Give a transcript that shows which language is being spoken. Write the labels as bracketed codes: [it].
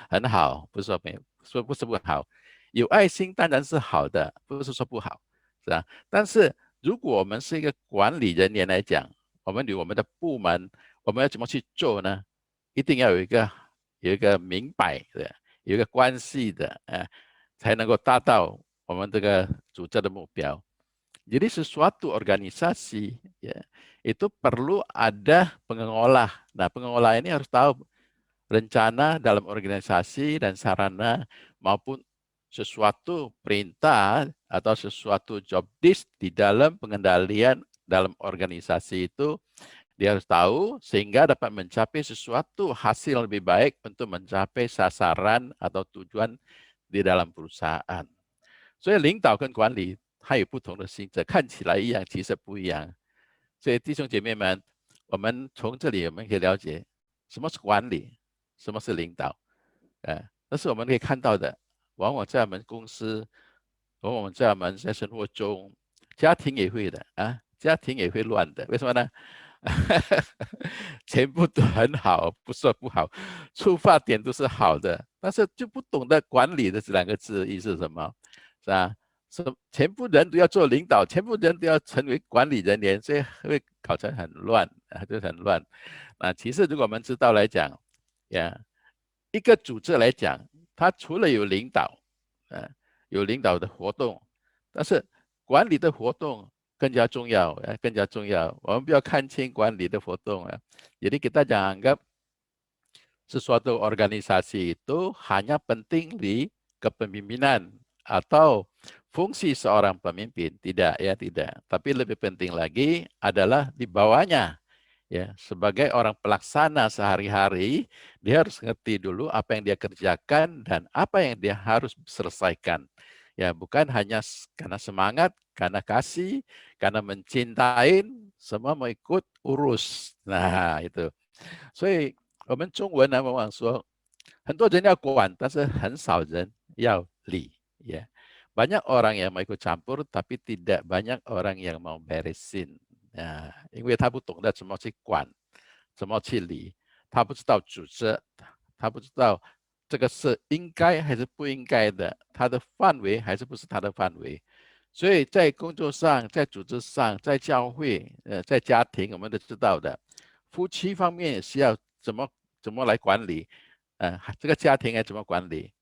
[zh] 很好，不是说没有，说不是不好，有爱心当然是好的，不是说不好，是吧？但是如果我们是一个管理人员来讲，我们有我们的部门，我们要怎么去做呢？一定要有一个明白的，有一个关系的，才能够达到我们这个组织的目标。 [id] Jadi sesuatu organisasi ya, itu perlu ada pengelola. Nah, pengelola ini harus tahu rencana dalam organisasi dan sarana maupun sesuatu perintah atau sesuatu job desk di dalam pengendalian dalam organisasi itu dia harus tahu sehingga dapat mencapai sesuatu hasil lebih baik untuk mencapai sasaran atau tujuan di dalam perusahaan. [zh] 所以领导跟管理它有不同的性质，看起来一样，其实不一样。所以弟兄姐妹们，我们从这里我们可以了解什么是管理，什么是领导。但是我们可以看到的，往往在我们公司，往往在我们在生活中，家庭也会的啊，家庭也会乱的。为什么呢？全部都很好，不说不好，出发点都是好的，但是就不懂得管理的这两个字意思是什么，是吧？是全部人都要做领导，全部人都要成为管理人员，所以会搞成很乱啊，就很乱。其实如果我们知道来讲，一个组织来讲，它除了有领导，有领导的活动，但是管理的活动更加重要，更加重要。我们不要看清管理的活动啊。 [id] Jadi kita jangan anggap sesuatu organisasi itu hanya penting di kepemimpinan atau fungsi seorang pemimpin. Tidak, ya tidak. Tapi lebih penting lagi adalah di bawahnya. Ya, sebagai orang pelaksana sehari-hari, dia harus ngerti dulu apa yang dia kerjakan dan apa yang dia harus selesaikan. Ya, bukan hanya karena semangat, karena kasih, karena mencintai, semua mau ikut urus. Nah, itu. [zh] 所以我们中文呢，往往说很多人要管，但是很少人要理。 [id] Ya, banyak orang yang mau ikut campur, tapi tidak banyak orang yang mau beresin. [zh] 因为他不懂得怎么去管，怎么去理，他不知道组织，他不知道这个是应该还是不应该的，他的范围还是不是他的范围。所以在工作上，在组织上，在教会，在家庭，我们都知道的，夫妻方面也是要怎么来管理，这个家庭该怎么管理？